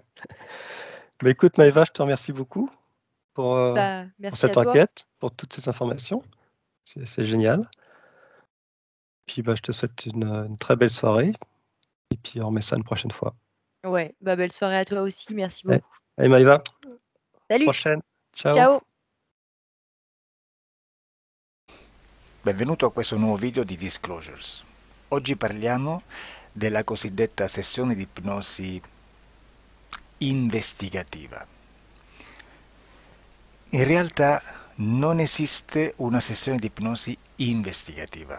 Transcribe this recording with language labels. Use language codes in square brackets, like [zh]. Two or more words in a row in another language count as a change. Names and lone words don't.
[fr] Bah écoute, Maëva, je te remercie beaucoup pour, euh, Bah, pour merci à cette toi. enquête, pour toutes ces informations. C'est génial. Puis bah, je te souhaite une très belle soirée. Et puis on remet ça une prochaine fois. Ouais, bah, belle soirée à toi aussi. Merci Ouais. beaucoup. Allez, Maëva, Salut, prochaine. Ciao. ciao. [it] Benvenuto a questo nuovo video di Disclosures. Oggi parliamo della cosiddetta sessione di ipnosi investigativa. In realtà non esiste una sessione di ipnosi investigativa.